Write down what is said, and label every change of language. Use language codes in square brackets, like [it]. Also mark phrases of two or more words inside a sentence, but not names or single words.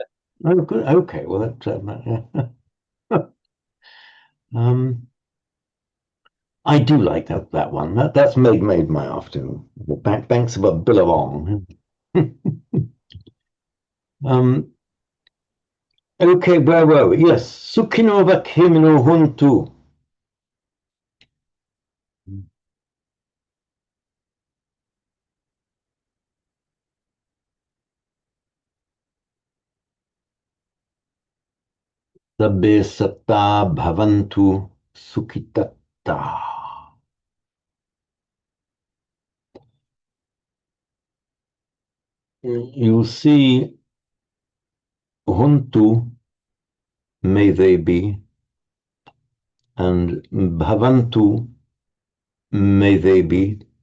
[en] Oh, good. Okay. Well, that. I do like that one. That's made my afternoon. The banks of a billabong. Okay, where were we? Yes, [pi] Sukino va Kemino Huntu. Sabbe satta bhavantu sukhitatta. [en] You see, Huntu, may they be, and bhavantu, may they be.